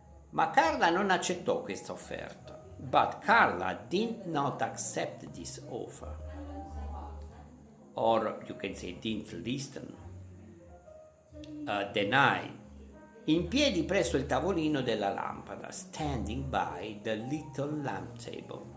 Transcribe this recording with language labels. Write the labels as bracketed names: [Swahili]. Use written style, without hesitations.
[Italian] Ma Carla non accettò questa offerta. [English] But Carla did not accept this offer. Or you can say didn't listen. Denied. [Italian] In piedi presso il tavolino della lampada, [English] standing by the little lamp table.